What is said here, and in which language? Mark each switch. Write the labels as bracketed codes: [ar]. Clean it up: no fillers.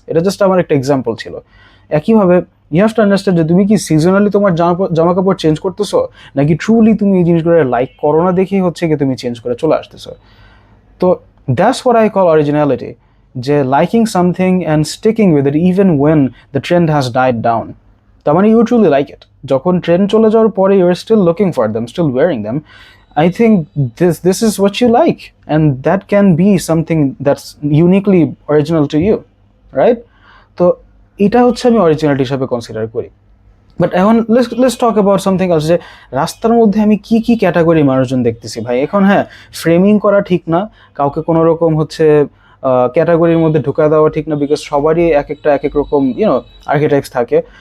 [bn] এটা জাস্ট আমার একটা এক্সাম্পল ছিল। একইভাবে [en] you have to understand [bn] যে তুমি কি সিজনালি তোমার জামা কাপড় চেঞ্জ করতেছো, নাকি ট্রুলি তুমি এই জিনিসগুলো লাইক করো না দেখেই হচ্ছে কি তুমি চেঞ্জ করে চলে আসতেছো। [en] তো that's what I call originality, যে liking something and sticking with it even when the trend has died down. [bn] তার মানে [en] You truly like it. [bn] যখন ট্রেন্ড চলে যাওয়ার পরে [en] You are still looking for them, still wearing them. I think this is what you like, and that can be something that's uniquely original to you, right? [bn] তো এটা হচ্ছে আমি originality হিসাবে consider করি। বাট এখন [en] let's talk about something else, [bn] যে রাস্তার মধ্যে আমি কি কি ক্যাটাগরি মানুষজন দেখতেছি ভাই এখন। হ্যাঁ, ফ্রেমিং করা ঠিক না, কাউকে কোনো রকম হচ্ছে ক্যাটাগরির মধ্যে ঢুকা দেওয়া ঠিক না, বিকজ সবারই এক একটা এক এক রকম আর্কিটাইপস থাকে।